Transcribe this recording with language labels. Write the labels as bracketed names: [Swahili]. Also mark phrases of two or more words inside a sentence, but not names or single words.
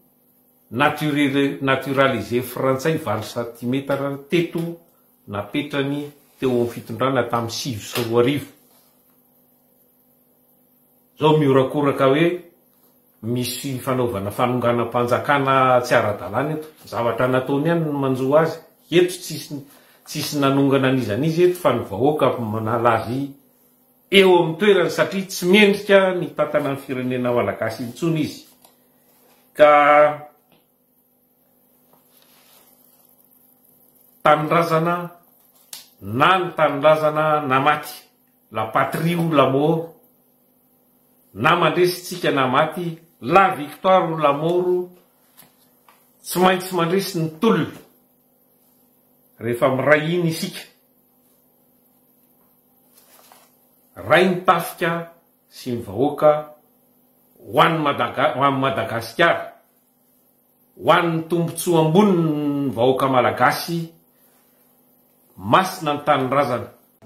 [Malagasy] naturalisé Frantsay 20 cm teto napetrany teo amin'ny fitondrana tamin'ny 7 zao miorakoraka hoe misy fanaovana fanonganam-panjakana tsy ara-dalàna eto, zavatra nataony ihany no manjo azy eto, tsisy nanongana an'izanizy eto fa ny vahoaka manalazy eo amin'ny toerany satria tsy mendrika ny tantana ny firenena malagasy intsony izy. Ka tanindrazana na ny tanindrazana na maty, [French] la patrie ou la mort, [Malagasy] na mandresitsika na maty, [French] la victoire ou la mort, [Malagasy] tsy maintsy mandresy ny tolona rehefa miray iny isika. Ray ny tafika sy ny vahoaka ho an'ny Madagasikara, ho an'ny tombontsoa ambony ny vahoaka malagasy, masina ny tanindrazana.